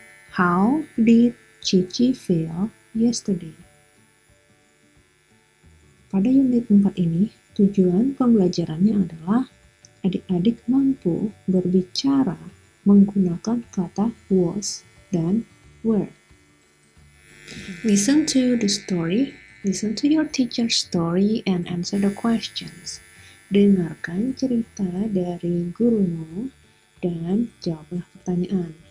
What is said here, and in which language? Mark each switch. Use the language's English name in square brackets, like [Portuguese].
[English] How did Cici feel yesterday? [Indonesian] Pada unit 4 ini, tujuan pembelajarannya adalah adik-adik mampu berbicara menggunakan kata was dan were. [English] Listen to the story, listen to your teacher's story and answer the questions. [Indonesian] Dengarkan cerita dari gurumu dan jawablah pertanyaan.